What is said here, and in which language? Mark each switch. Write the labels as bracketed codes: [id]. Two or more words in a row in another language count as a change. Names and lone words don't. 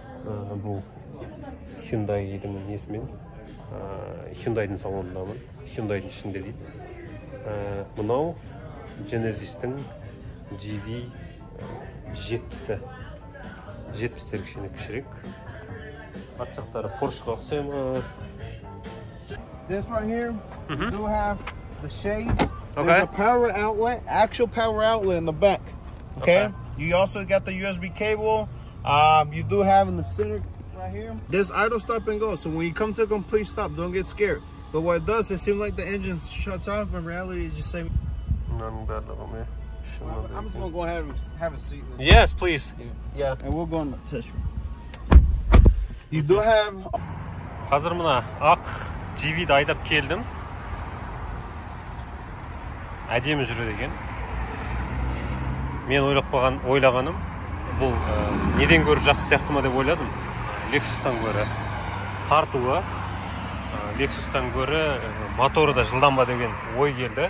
[kk] Бұл Hyundai'дің несімен. Hyundai'дің салонындамын. Hyundai'дің ішінде дейді. Мынау Genesis'тің GV 70-і. 70-тер кішкене кішірек. Арт жақтары Porsche-ға ұқсаймы. [en] This right here, you do have the shade. Okay. There's a power outlet, actual power outlet in the back. Okay. You also got the USB cable. You do have in the center right here. This idle stop and go. So when you come to a complete stop, don't get scared. But what it does, it seems like the engine shuts off. In reality, it's just saying. I'm just gonna go ahead and have a seat. Yes, please. Yeah. And we'll go in the test room. You do have. [kk] Қазір мына ақ GV-ді айдап келдім. Әдемі жүреді екен. Мен ойлағаным, бұл неден көрі жақсы сияқты ма деп ойладым. Lexus'тан көрі тартуы, Lexus'тан көрі моторы да жылдам ба деген ой келді.